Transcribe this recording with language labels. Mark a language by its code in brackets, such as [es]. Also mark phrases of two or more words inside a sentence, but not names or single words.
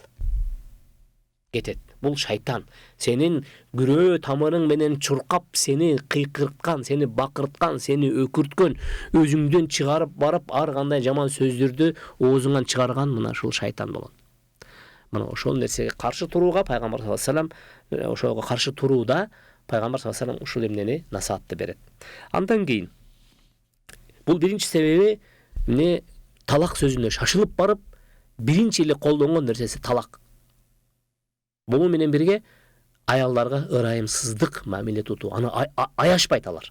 [ky] Кетет. Бул шайтан. Сенин күрөө тамырың менен чуркап, сени кыйкырткан, сени бакырткан, сени өкүрткөн, өзүңдөн чыгарып барып ар кандай жаман сөздөрдү оозуңан чыгарган мына ушул шайтан болот. Мына ошол нерсеге каршы турууга Пайгамбар [ar] صلى الله عليه وسلم [ky] ошого каршы турууда Пайгамбар [ar] صلى الله عليه وسلم [ky] ушул эмнени насаатты берет. Андан кийин бул биринчи себеби эмне, талак сөзүнө шашылып барып, биринчи эле колдонгон нерсеси талак. Бул менен бирге аялдарга ырайымсыздык мамиле тутуу. Аны аяшпайт алар.